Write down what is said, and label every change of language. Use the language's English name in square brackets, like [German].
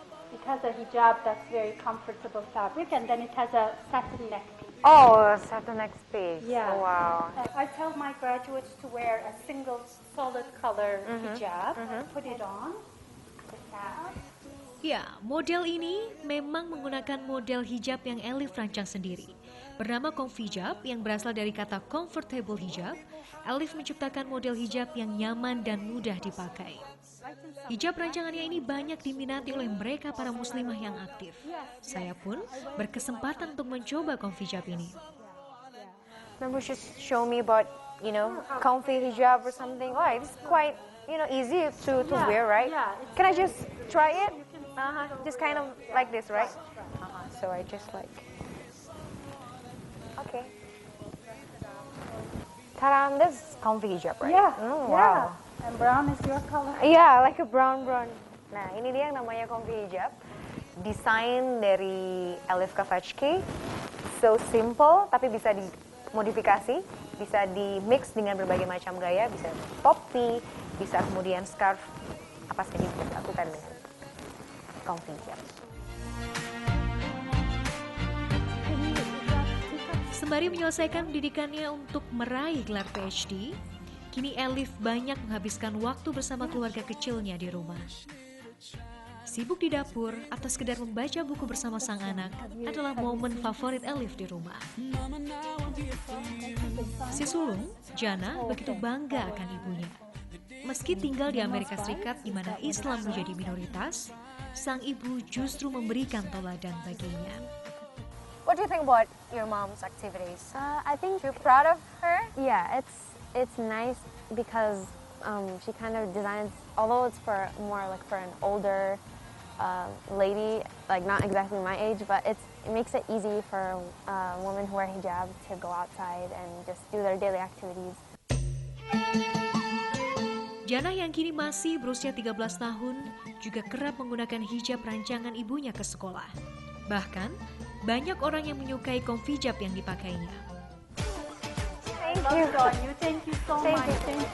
[English] It has a hijab that's very comfortable fabric, and then it has a satin neck piece. Oh, satu next page. Yeah. Oh, wow. I tell my graduates to wear a single solid color hijab, put it on, the cap. [Indonesian] Ya, model ini memang menggunakan model hijab yang Elif rancang sendiri. Bernama Convijab yang berasal dari kata comfortable hijab, Elif menciptakan model hijab yang nyaman dan mudah dipakai. Hijab rancangannya ini banyak diminati oleh mereka para muslimah yang aktif. Saya pun berkesempatan untuk mencoba Convijab ini. [English] Maybe just show me about, comfy hijab or something. Oh, it's quite, easy to wear, right? Yeah, Can I just try it? Just kind of like this, right? So I just like. Okay. Taram, this is comfy hijab, right? Yeah, Wow. And brown is your color. Iya, like a brown. [Indonesian] Nah, ini dia yang namanya comfy hijab. Desain dari Elif Kavachki. [English] So simple, [Indonesian] tapi bisa dimodifikasi, bisa di-mix dengan berbagai macam gaya, bisa topi, bisa kemudian scarf, apa saja bisa dilakukan dengan comfy hijab. Sembari menyelesaikan pendidikannya untuk meraih gelar PhD, kini Elif banyak menghabiskan waktu bersama keluarga kecilnya di rumah. Sibuk di dapur atau sekedar membaca buku bersama sang anak adalah momen favorit Elif di rumah. Si sulung, Jana, begitu bangga akan ibunya. Meski tinggal di Amerika Serikat di mana Islam menjadi minoritas, sang ibu justru memberikan teladan baginya. [English] What do you think about your mom's activities? I think, You're proud of her? yeah, it's nice because she kind of designs, although it's for more like for an older lady, like not exactly my age, but it makes it easy for women who wear hijab to go outside and just do their daily activities. [Indonesian] Jana yang kini masih berusia 13 tahun juga kerap menggunakan hijab rancangan ibunya ke sekolah. Bahkan, banyak orang yang menyukai konfijab yang dipakainya. [English] Thank you so much. Thank you.